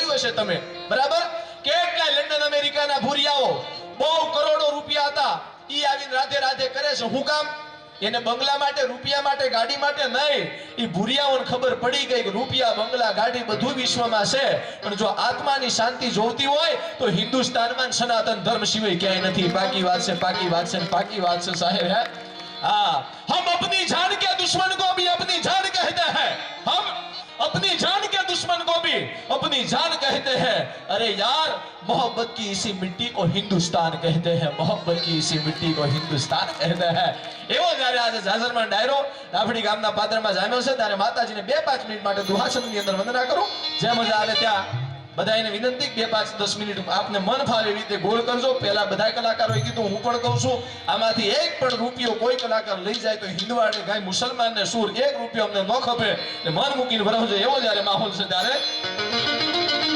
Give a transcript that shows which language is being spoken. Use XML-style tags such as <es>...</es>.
<gu>જોયું હશે તમે, બરાબર? કેટલા લંડન, અમેરિકાના ભૂરિયાઓ, બહુ કરોડો રૂપિયા હતા, ઈ આવીને રાધે રાધે કરે છે. શું કામ? એને બંગલા માટે, રૂપિયા માટે, ગાડી માટે નહીં. ઈ ભૂરિયાઓને ખબર પડી ગઈ કે રૂપિયા, બંગલા, ગાડી બધું વિશ્વમાં છે, પણ જો આત્માની શાંતિ જોઈતી હોય તો હિન્દુસ્તાનમાં સનાતન ધર્મ સિવાય ક્યાંય નથી. પાકી વાત છે, પાકી વાત છે, પાકી વાત છે સાહેબ.</gu> <hi>હે हाँ, हम अपनी जान के दुश्मन को भी अपनी जान कहते हैं. हम अपनी जान के दुश्मन को भी अपनी जान कहते हैं. अरे यार, मोहब्बत की इसी मिट्टी को हिंदुस्तान कहते हैं. मोहब्बत की इसी मिट्टी को हिंदुस्तान कहते हैं.</hi> <gu>એવો જ્યારે આજે જાજરમાન ડાયરો ડાભડી ગામના પાદરમાં જામ્યો છે, ત્યારે માતાજીને 2-5 મિનિટ માટે દુહાસનની અંદર વંદના કરું. જ્યાં મજા આવે ત્યાં બધાને વિનંતી, 2, 5, 10 મિનિટ આપને મન ફાવે એવી રીતે ગોળ કરજો. પહેલા બધા કલાકારોએ કીધું, હું પણ કહું છું, આમાંથી એક પણ રૂપિયો કોઈ કલાકાર લઈ જાય તો હિન્દવાડે ગાય, મુસલમાનને સૂર, 1 રૂપિયો અમને ન ખપે. મન મૂકીને ભરાવજો. એવો જ્યારે માહોલ છે ત્યારે</gu>